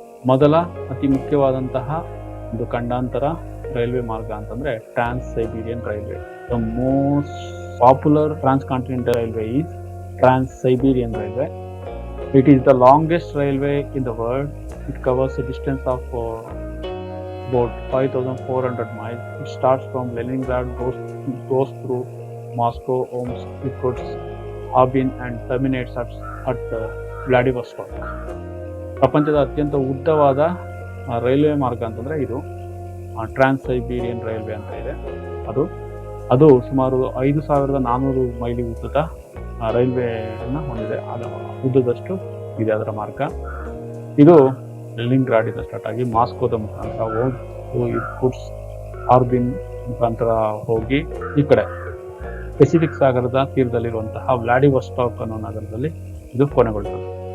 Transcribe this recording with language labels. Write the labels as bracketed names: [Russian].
[Kannada] ಮೊದಲ ಅತಿ ಮುಖ್ಯವಾದಂತಹ ಒಂದು ಖಂಡಾಂತರ ರೈಲ್ವೆ ಮಾರ್ಗ ಅಂತಂದ್ರೆ ಟ್ರಾನ್ಸ್ Siberian railway. [English] The most popular transcontinental railway is Trans Siberian railway. It is the longest railway in the world. It covers a distance of about 5,400 miles. It starts from Leningrad, goes through Moscow, Omsk, Irkutsk, Harbin and terminates at Vladivostok. [Kannada] ಪ್ರಪಂಚದ ಅತ್ಯಂತ ಉದ್ದವಾದ railway ಮಾರ್ಗ ಅಂತಂದ್ರೆ ಇದು ಟ್ರಾನ್ಸ್ Siberian railway ಅಂತ ಇದೆ. ಅದು ಸುಮಾರು 5,400 ಮೈಲಿ ಉದ್ದದ ರೈಲ್ವೆಯನ್ನು ಹೊಂದಿದೆ. ಉದ್ದದಷ್ಟು ಇದೆ ಅದರ ಮಾರ್ಗ. ಇದು ಲೆನಿನ್ಗ್ರಾಡ್ ಇಂದ ಸ್ಟಾರ್ಟ್ ಆಗಿ ಮಾಸ್ಕೋದ ಮುಖಾಂತರ ಇರ್ಕುಟ್ಸ್ಕ್, ಹಾರ್ಬಿನ್ ಮುಖಾಂತರ ಹೋಗಿ ಈ ಕಡೆ ಪೆಸಿಫಿಕ್ ಸಾಗರದ ತೀರದಲ್ಲಿರುವಂತಹ ವ್ಲಾಡಿವೊಸ್ಟಾಕ್ ಅನ್ನೋ ನಗರದಲ್ಲಿ ಇದು ಕೊನೆಗೊಳ್ಳುತ್ತದೆ.